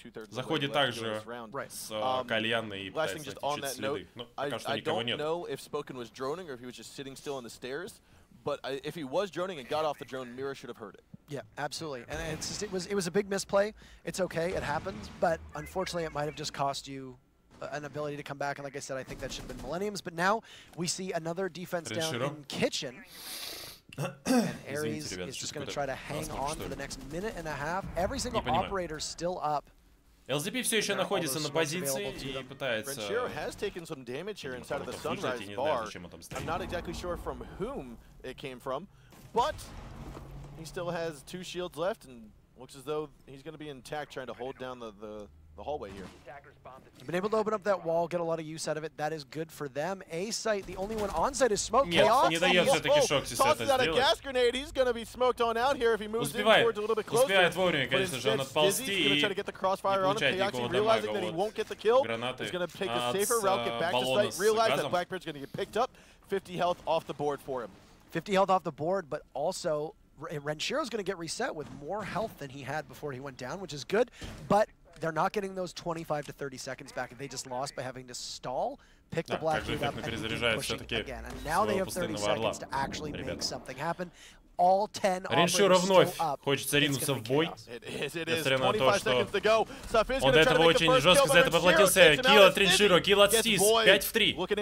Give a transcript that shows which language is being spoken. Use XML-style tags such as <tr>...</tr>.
<ru>Заходит также с кальянной и пытается чуть следы, но пока что никого нет.</ru> <en>But if he was droning and got off the drone, Mira should have heard it. Yeah, absolutely. And it's just, it was a big misplay. It's okay, it happens, but unfortunately it might have just cost you an ability to come back. And like I said, I think that should have been Millennium's. But now we see another defense down in Kitchen. And ARES is just going to try to hang on for the next minute and a half. Every single operator still up.</en> <ru>LZP все еще находится на позиции и пытается</ru> <en>has taken some damage here inside of the Sunrise bar. I'm not exactly sure from whom it came from, but he still has 2 shields left and looks as though he's going to be intact trying to hold down the hallway here. You've been able to open up that wall, get a lot of use out of it. That is good for them. A site, the only one on site is Smoke.</en> <ru>Нет, не дает все-таки Шоксис это сделать.</ru> <en>Gas grenade. He's going to be smoked on out here if he moves in towards a little bit closer.</en> <ru>Успевает вовремя, конечно же, он отползти и получает никакого дамага от гранаты,</ru> <en>he's going to take the safer route, get back to site, realize that Blackbeard's going to get picked up. 50 health off the board for him. 50 health off the board, but also Renshiro's going to get reset with more health than he had before he went down, which is good, but they're not getting those 25 to 30 seconds back. They just lost by having to stall, pick the Blackbeard up, and push it again. And now they have 30 seconds to actually make something happen. All 10</en> <ru>Ренширо вновь хочется ринуться в бой. Несмотря на то, что он до этого очень жестко за это поплатился. Килл от Ренширо, килл от Стиз. 5 в 3.</ru>